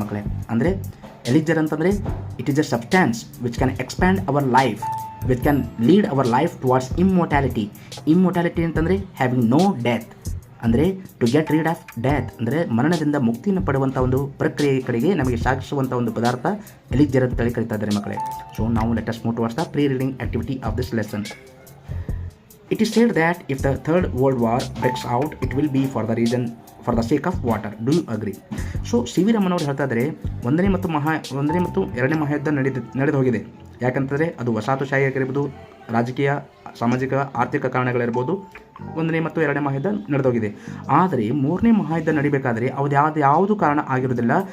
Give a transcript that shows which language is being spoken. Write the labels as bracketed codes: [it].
[kn] ಮಕ್ಕಳೇ, ಅಂದರೆ ಎಲಿಜರ್ ಅಂತಂದರೆ [en] It is a substance which can expand our life, which can lead our life towards immortality. [kn] ಇಮ್ಮೋರ್ಟ್ಯಾಲಿಟಿ ಅಂತಂದರೆ [en] having no death, [kn] ಅಂದರೆ [en] to get rid of death, [kn] ಅಂದರೆ ಮರಣದಿಂದ ಮುಕ್ತಿಯನ್ನು ಪಡುವಂಥ ಒಂದು ಪ್ರಕ್ರಿಯೆ ಕಡೆಗೆ ನಮಗೆ ಸಾಗಿಸುವಂಥ ಒಂದು ಪದಾರ್ಥ ಎಲಿಜರ್ ಅಂತೇಳಿ ಕರೀತಾ ಇದ್ದಾರೆ. ಮಕ್ಕಳೇ, [en] So ನಾವು let us move towards the pre reading activity of this lesson. It is said that if the Third World War breaks out, it will be for the sake of water. Do you agree? [kn] So C V Raman ಅವರು ಹೇಳ್ತಾ ಇದ್ದಾರೆ, ಒಂದನೇ ಮತ್ತು ಎರಡನೇ ಮಹಾಯುದ್ಧ ನಡೆದು ಹೋಗಿದೆ. ಯಾಕಂತಂದರೆ ಅದು ವಸಾಹತುಶಾಹಿ ಆಗಿರ್ಬೋದು, ರಾಜಕೀಯ, ಸಾಮಾಜಿಕ, ಆರ್ಥಿಕ ಕಾರಣಗಳಿರ್ಬೋದು. ಒಂದನೇ ಮತ್ತು ಎರಡನೇ ಮಹಾಯುದ್ಧ ನಡೆದೋಗಿದೆ. ಆದರೆ ಮೂರನೇ ಮಹಾಯುದ್ಧ ನಡಿಬೇಕಾದರೆ ಯಾವುದು ಕಾರಣ ಆಗಿರೋದಿಲ್ಲ.